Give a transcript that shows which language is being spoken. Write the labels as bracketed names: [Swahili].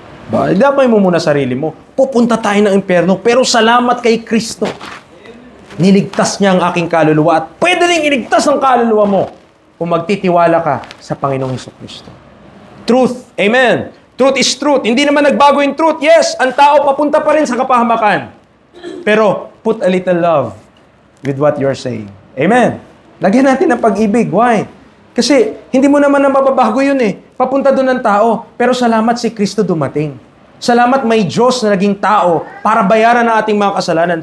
[Filipino] Damay mo muna sarili mo. Pupunta tayo ng impyerno, pero salamat kay Kristo. Niligtas niya ang aking kaluluwa at pwede rin iligtas ang kaluluwa mo kung magtitiwala ka sa Panginoong Jesucristo. [English] Truth. Amen. Truth is truth. [Filipino] Hindi naman nagbago yung truth. Yes, ang tao papunta pa rin sa kapahamakan. [English] Pero put a little love with what you're saying. Amen. [Filipino] Lagyan natin ng pag-ibig. Why? Kasi hindi mo naman na mababago yun eh. Papunta doon ng tao. Pero salamat si Kristo dumating. Salamat may Diyos na naging tao para bayaran ang ating mga kasalanan.